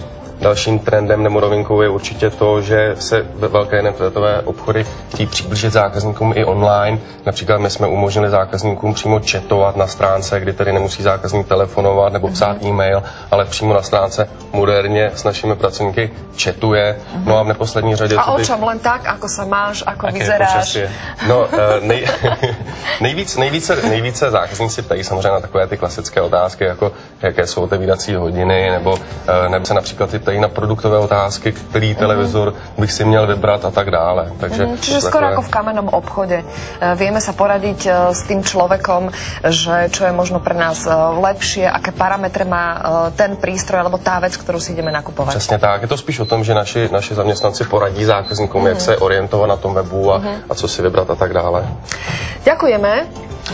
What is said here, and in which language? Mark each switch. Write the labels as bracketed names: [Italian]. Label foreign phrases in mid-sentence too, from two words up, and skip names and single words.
[Czech] Dalším trendem nebo novinkou je určitě to, že se velké internetové obchody chtějí přiblížit zákazníkům i online. Například my jsme umožnili zákazníkům přímo chatovat na stránce, kdy tedy nemusí zákazník telefonovat nebo psát e-mail, ale přímo na stránce moderně s našimi pracovníky chatuje. No a v neposlední řadě... [Slovak] A o čom? Len tak, ako sa máš, ako vyzeráš? No, [Czech] nejvíce zákazníci ptají samozřejmě na takové ty klasické otázky, jako jaké jsou otevírací hodiny, nebo se například i ptají na produktové otázky, který televizor bych si měl vybrat a tak dále. Takže [Slovak] čiže skoro ako v kamennom obchode. Vieme sa poradiť s tým človekom, že čo je možno pre nás lepšie, aké parametre má ten prístroj alebo tá vec, ktorú si ideme nakupovať. [Czech] Přesně tak. Je to spíš o tom, že naši zaměstnanci poradí zákazníkům, jak se orientovat na tom webu a co si vybrat a tak dále. [Slovak] Ďakujeme.